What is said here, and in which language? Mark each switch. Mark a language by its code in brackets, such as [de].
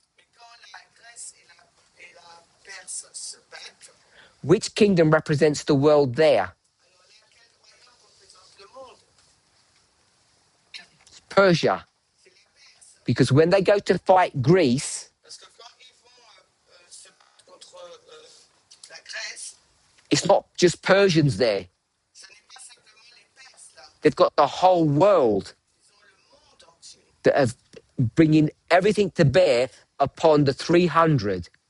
[fr] Mais quand la Grèce et la Perse se battent, [en] which kingdom represents the world there? [fr] alors là, quel royaume représente le monde? [en] Persia. [fr] C'est la Perse. [en] Because when they go to fight Greece, [fr] Parce que quand ils vont se battre contre la Grèce, [en] it's not just Persians there. [fr] ce n'est pas simplement les Perses là. [en] They've got the whole world [fr] Ils ont le monde entier. [en] that are bringing everything to bear upon the 300.